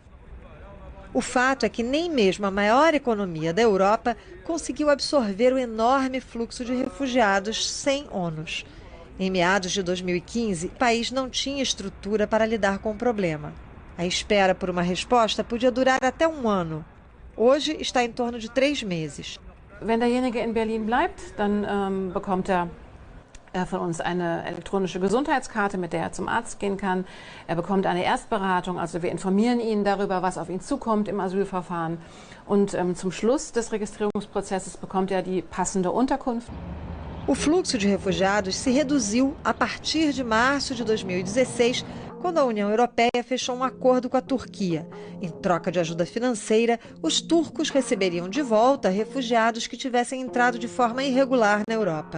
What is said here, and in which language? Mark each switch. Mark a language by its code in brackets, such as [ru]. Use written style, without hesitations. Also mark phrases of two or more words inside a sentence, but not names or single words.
[pt] O fato é que nem mesmo a maior economia da Europa conseguiu absorver o enorme fluxo de refugiados sem ônus. Em meados de 2015, o país não tinha estrutura para lidar com o problema. A espera por uma resposta podia durar até 1 ano. Hoje está em torno de 3 meses. [de] Wenn derjenige in Berlin bleibt, dann bekommt von uns eine elektronische Gesundheitskarte, mit der zum Arzt gehen kann. Bekommt eine Erstberatung, also wir informieren ihn darüber, was auf ihn zukommt im Asylverfahren. Und zum Schluss des Registrierungsprozesses bekommt die passende Unterkunft. [pt] O fluxo de refugiados se reduziu a partir de março de 2016, quando a União Europeia fechou um acordo com a Turquia. Em troca de ajuda financeira, os turcos receberiam de volta refugiados que tivessem entrado de forma irregular na Europa.